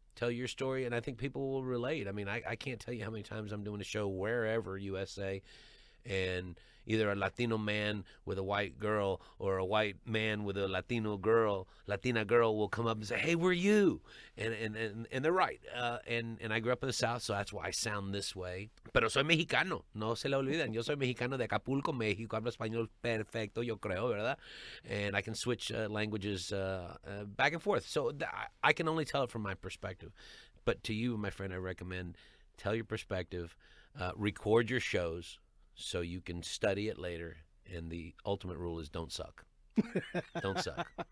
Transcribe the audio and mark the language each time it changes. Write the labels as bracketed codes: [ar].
[en] Tell your story, and I think people will relate. I mean, I can't tell you how many times I'm doing a show wherever, USA, and either a Latino man with a white girl or a white man with a Latina girl will come up and say, hey, we're you. And they're right. And I grew up in the South, so that's why I sound this way. [es] Pero soy mexicano, no se le olviden. Yo soy mexicano de Acapulco, México. Hablo español perfecto, yo creo, ¿verdad? [en] And I can switch languages back and forth. So I can only tell it from my perspective. But to you, my friend, I recommend tell your perspective, record your shows, so you can study it later, and the ultimate rule is don't suck. Don't suck.